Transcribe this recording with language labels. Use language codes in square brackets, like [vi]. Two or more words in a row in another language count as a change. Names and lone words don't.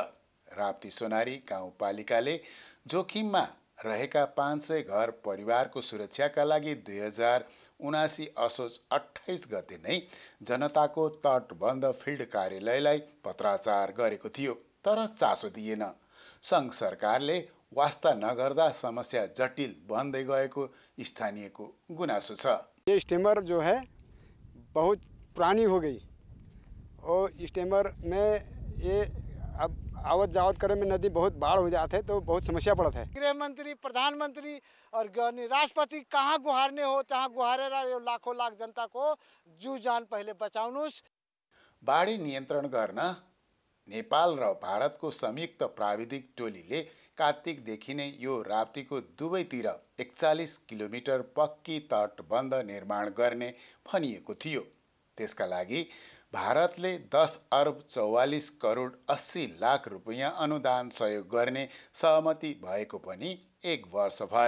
[ne] राप्ती सोनारी गाउँपालिकाले जोखिममा रहेका 500 घर परिवारको सुरक्षाका लागि 2079 असोज 28 गते नै जनताको तटबन्ध फिल्ड कार्यालयलाई पत्राचार गरेको थियो, तर चासो दिएन। सङ्घ सरकारले वास्ता नगर्दा समस्या जटिल बन्दै गएको स्थानीयको गुनासो छ। [bho] ये स्टीमर जो है बहुत पुरानी हो गई और स्टीमर में ये अब आवत जावत करे में नदी बहुत बाढ़ हो जाते तो बहुत समस्या पड़त है। गृह मंत्री, प्रधानमंत्री और राष्ट्रपति कहाँ गुहारने हो तहाँ गुहारे लाखों लाख जनता को जू जान पहले बचाउनुस्। [ne] बाढी नियन्त्रण गर्न नेपाल र भारतको संयुक्त प्राविधिक टोलीले कार्तिकदेखि नै यो राप्तीको दुवैतिर 41 किलोमिटर पक्की तटबन्ध निर्माण गर्ने भनिएको थियो। त्यसका लागि भारतले 10 अर्ब 44 करोड 80 लाख रुपैयाँ अनुदान सहयोग गर्ने सहमति भएको पनि 1 वर्ष भयो।